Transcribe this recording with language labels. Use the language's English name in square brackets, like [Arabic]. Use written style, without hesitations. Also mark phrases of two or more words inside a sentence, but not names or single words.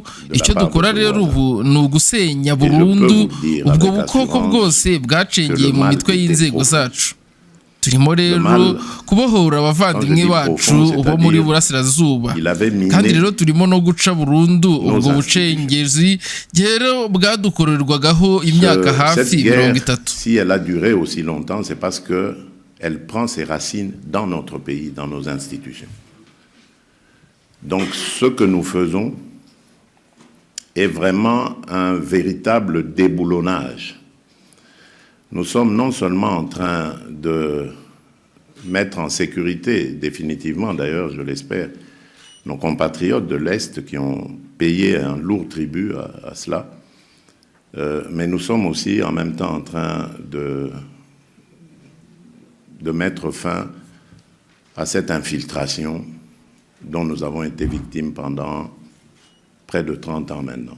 [Kinyarwanda] Icyo dukora rero ubu ni ugusenya burundu ubwo bukoko bwose bwacengeye mu mitwe y'inzego zacu. Turimo rero kubohora abavandimwe bacu bo muri burasirazuba, kandi rero turimo no guca burundu ubwo bucengezi rero bwadukorerwagaho imyaka hafi 30. [French] Si elle a duré aussi longtemps, c'est parce que elle prend ses racines dans notre pays, dans nos institutions. Donc ce que nous faisons est vraiment un véritable déboulonnage. Nous sommes non seulement en train de mettre en sécurité, définitivement d'ailleurs, je l'espère, nos compatriotes de l'Est qui ont payé un lourd tribut à cela, mais nous sommes aussi en même temps en train de mettre fin à cette infiltration dont nous avons été victimes pendant près de 30 ans maintenant.